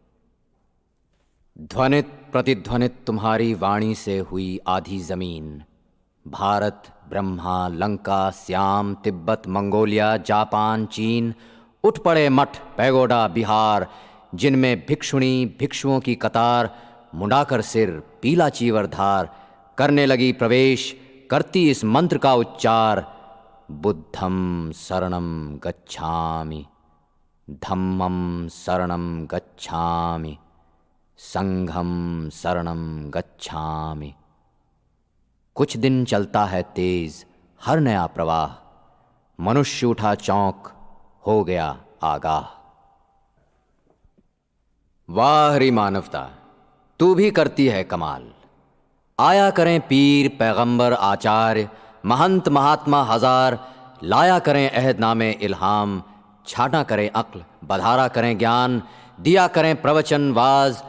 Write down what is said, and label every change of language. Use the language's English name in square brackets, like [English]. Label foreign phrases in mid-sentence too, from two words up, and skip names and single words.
[Hindi] ध्वनित प्रतिध्वनित तुम्हारी वाणी से हुई आधी जमीन, भारत ब्रह्मा लंका श्याम तिब्बत मंगोलिया जापान चीन। उठ पड़े मठ पैगोडा बिहार, जिनमें भिक्षुणी भिक्षुओं की कतार, मुंडाकर सिर पीला चीवर धार, करने लगी प्रवेश करती इस मंत्र का उच्चार। [Pali] बुद्धं शरणं गच्छामि धम्मं शरणं गच्छामि संघं शरणं गच्छामि। [Hindi] कुछ दिन चलता है तेज हर नया प्रवाह, मनुष्य उठा चौंक हो गया आगाह। वाह री मानवता, तू भी करती है कमाल। आया करें पीर पैगंबर आचार्य, महंत महात्मा हजार, लाया करें अहदनामे इल्हाम, छाटा करें अक्ल बधारा करें ज्ञान, दिया करें प्रवचन वाज।